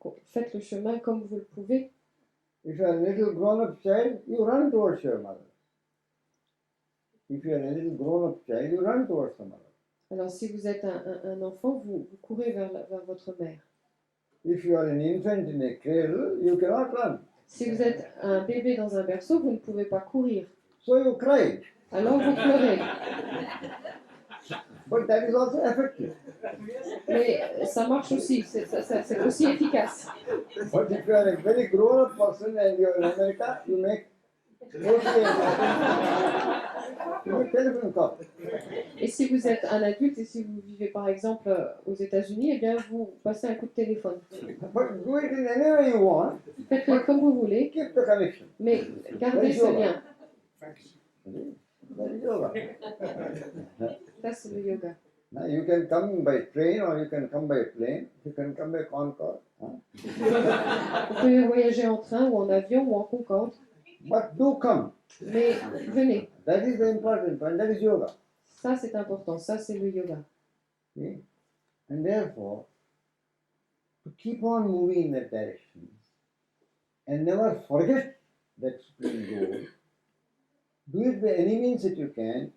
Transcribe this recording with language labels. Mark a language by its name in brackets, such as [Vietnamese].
[French] Faites le chemin comme vous le pouvez. [English] If you are a little grown-up child, you run towards your mother. If you are a little grown-up child, you run towards the mother. [French] Alors si vous êtes un enfant, vous courez vers votre mère. [English] If you are an infant in a cradle, you cannot run. [French] Si vous êtes un bébé dans un berceau, vous ne pouvez pas courir. [English] So you cry. [French] Alors vous pleurez. [English] But that is also effective. [French] Mais ça marche aussi, c'est aussi efficace. [English] But if you are a very grown-up person and you are in America, you make telephone call. [French] Et si vous êtes un adulte et si vous vivez par exemple aux États-Unis, eh bien vous passez un coup de téléphone. [English] But do it in any way you want. [French] Faites-le comme vous voulez, [English] Keep the connection. [French] mais gardez ce lien. [English] That is yoga. [French] Ça, c'est le yoga. [English] Now you can come by train or you can come by plane. You can come by Concorde. [French] Vous pouvez voyager en train ou en avion ou en Concorde, [English] But do come. [French] mais venez. [English] That is the important point. That is yoga. [French] Ça, c'est important. Ça, c'est le yoga. [English] Okay? And therefore, to keep on moving in that direction and never forget that supreme goal, do it by any means that you can.